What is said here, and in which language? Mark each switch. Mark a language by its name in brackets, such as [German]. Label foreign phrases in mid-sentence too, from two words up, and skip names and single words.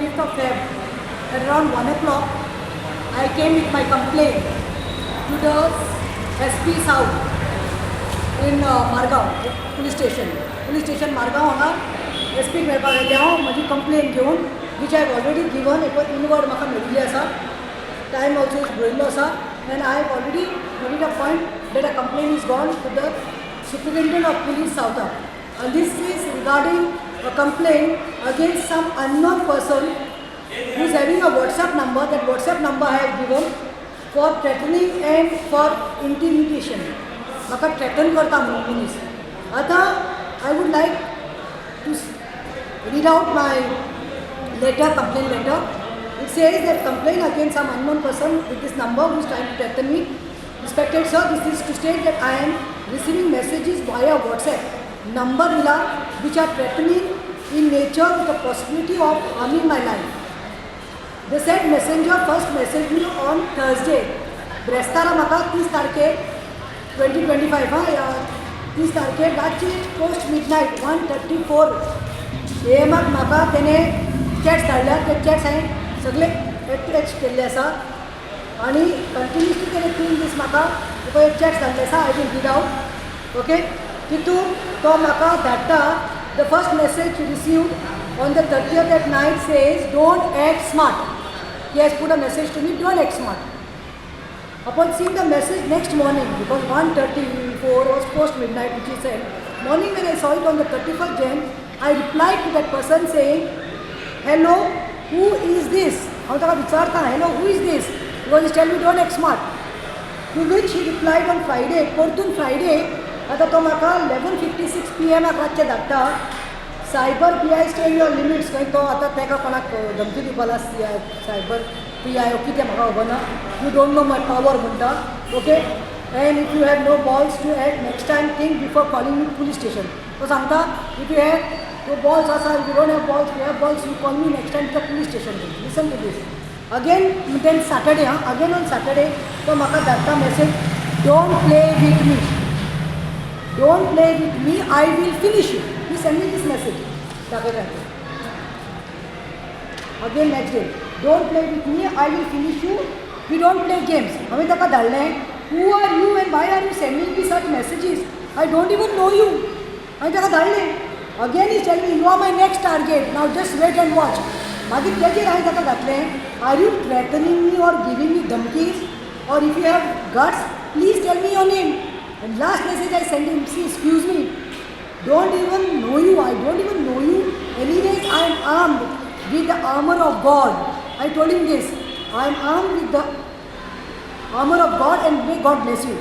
[English] of Feb, at around 1 o'clock, I came with my complaint to the SP South in Margaon police station Margaon [Konkani] हांगा SP मेळपाक येयलें हांव म्हजी कंप्लेन घेवन [English] which I have already given inward [Konkani] म्हाका मेळिल्ली आसा. [English] Time also is [Konkani] बरयल्लो आसा [English] and I have already made a point that a complaint is gone to the Superintendent of Police South. And this is regarding a complaint against some unknown person who is having a WhatsApp number. That WhatsApp number I have given for threatening and for intimidation. [Konkani] म्हाका threaten करता म्हणून मनीस. [English] आतां I would like to read out my complaint letter. It says that complaint against some unknown person with this number who is trying to threaten me. Respected sir, this is to state that I am receiving messages via WhatsApp number which are threatening in nature with the possibility of harming my life. The said messenger first messaged me on Thursday. [Konkani] Brestara म्हाका 30 तारखेक 2025 30 तारखेक रातची [English] post midnight [Konkani] 1:34 AM म्हाका तेणें चॅट्स धाडल्यात. ते चॅट्स हांवें सगळे अटॅच केल्ले आसा आनी कंटिन्युअसली तेणें 3 दीस म्हाका तुका एक चॅट्स धाडले आसा. [English] I will read out. [Konkani] ओके, तितून तो म्हाका धाडटा. [English] The first message received on the 30th at night says don't act smart. He has put a message to me, don't act smart. Upon seeing the message next morning, because 1:34 was post midnight which he said, morning when I saw it on the 31st Jan, I replied to that person saying, hello, who is this? [Konkani] हांव ताका विचारता, [English] hello, who is this? Because he tell me don't act smart. To which he replied on Friday, [Konkani] परतून Friday, आतां तो म्हाका 11:56 PM रातचे धाडटा. सायबर PI [English] stay in your limits. [Konkani] खंय तो आतां ताका कोणाक धमकी दिवपा लागला सायबर PI कितें म्हाका खबर ना. [English] You don't know my power म्हणटा. Okay, and if you have no balls to act next time think before calling me police station. [Konkani] तो सांगता [English] if you have no balls आसा, you don't have balls, you have balls, you call me next time to the police station. Listen to this. Again, then Saturday, again on Saturday, [Konkani] तो म्हाका धाडटा [English] message, don't play with me. Don't play with me, I will finish you. He sent me this message. Again next day, don't play with me, I will finish you. We don't play games. [Konkani] हांवें ताका धाडलें, [English] who are you and why are you sending me such messages? I don't even know you. [Konkani] हांवें ताका धाडलें. [English] Again he is telling me, you are my next target, now just wait and watch. [Konkani] मागीर तेजेर हांवें ताका घातलें, [English] are you threatening me or giving me धमकीज? Or if you have guts, please tell me your name. And last message I sent him, see, excuse me, don't even know you, I don't even know you. Anyways, I am armed with the armor of God. I told him this, I am armed with the armor of God and may God bless you.